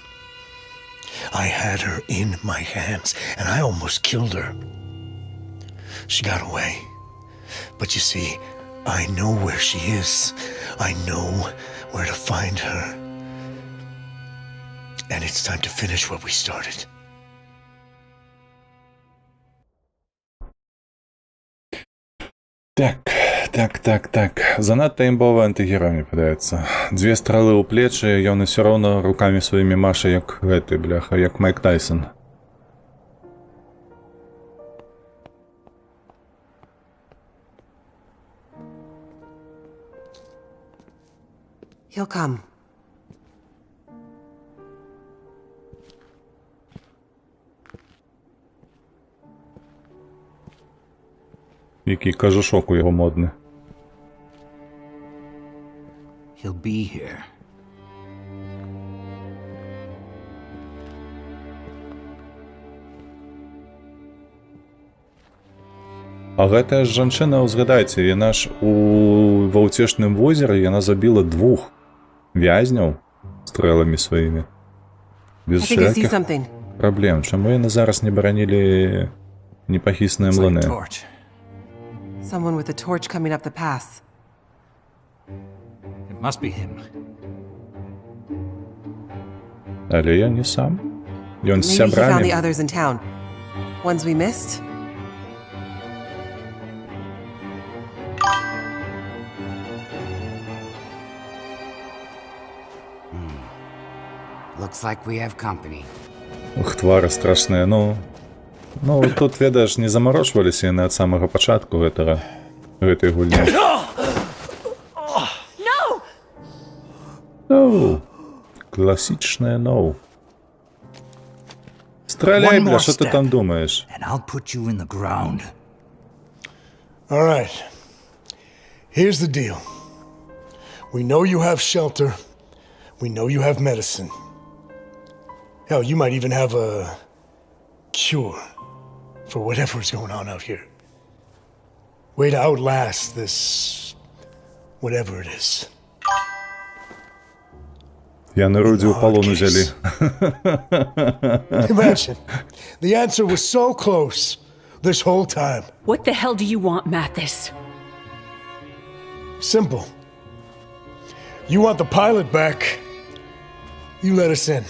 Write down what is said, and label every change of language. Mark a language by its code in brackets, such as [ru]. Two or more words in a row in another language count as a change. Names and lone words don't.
[en] I had her in my hands, and I almost killed her. She got away. But you see, I know where she is. I know where to find her. And it's time to finish what we started. [be] Так. Занадта імбовы антыгерой, мне падаецца. Дзве стралы ў плечы, ён усё роўна рукамі сваімі маша, як гэты, бляха, як Майк Тайсон. [en] He'll come. [be] Який кажушок у яго модны. [en] He'll be here. [be] А гэтая ж жанчына, узгадайце, яна ж ва ўцешным возеры яна забіла 2 вязняў стрэламі сваімі. Без всякіх праблем. Чаму яны зараз не баранілі непахісныя [en] It's like a [be] млыны? [en] torch. Someone with a torch coming up the pass. It must be him. [be] Але я не сам. Ён з [en] Maybe he found the [be] сябрамі. [en] others in town. Ones we missed? Looks like we have company. [be] Ух, твары страшныя, ну... Ну, тут, ведаеш, не замарочваліся яны ад самага пачатку гэтай гульні. Ноу! Класічнае ноу. Страляй, бля, што ты там думаеш? [en] And I'll put you in the ground. All right. Here's the deal. We know you have shelter. We know you have medicine. Hell, you might even have a cure for whatever's going on out here. Way to outlast this... whatever it is. [be] Яны Руді ў палон узялі. [en] Imagine. The answer was so close this whole time. What the hell do you want, Mathis? Simple. You want the pilot back, you let us in.